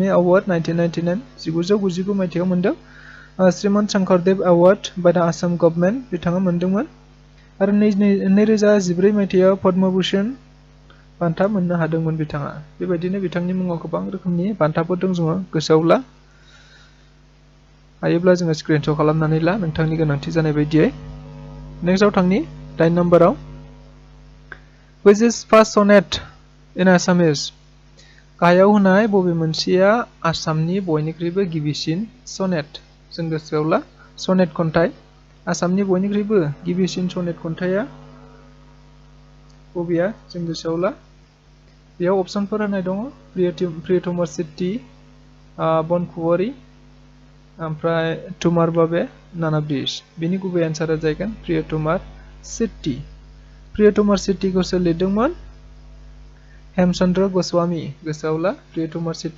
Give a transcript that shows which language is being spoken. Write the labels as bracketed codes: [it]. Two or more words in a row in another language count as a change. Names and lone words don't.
[brx] अवार्ड 1999 मायथाइयाव मोनदों श्रीमन्त शंकरदेव अवार्ड [en] by the Assam government [brx] बिथाङा मोनदोंमोन आरो 2013 मायथाइयाव पद्मभूषण बान्था मोननो हादोंमोन बिथाङा बेबायदिनो बिथांनि मुङाव गोबां रोखोमनि बान्थाफोर दं जोङो गोसोआव ला हायोब्ला जोङो स्क्रिनशट खालामनानै ला नोंथांनि गोनांथि जानाय बायदियै नेक्स्टआव थांनि 9 नम्बराव [en] Which is first sonnet in Assamese [brx] गाहायाव होनाय बबे मोनसेया आसामनि बयनिख्रुइबो गिबिसिन सनेट जों गोसोआव ला सनेट खन्थाइ आसामनि बयनिख्रुइबो गिबिसिन सनेट खन्थाइया बबेया जों गोसोआव ला बेयाव अपसनफोर होनाय दङ प्रियतमा सिट्टी बनकुवारी ओमफ्राय तुमार बाबे नानाब्रिज बिनि गुबै एन्सारा जागोन प्रियतमा सिट्टीखौ सोर लिरदोंमोन हेमचन्द्र गस्वामी गोसोआव ला प्रियतमा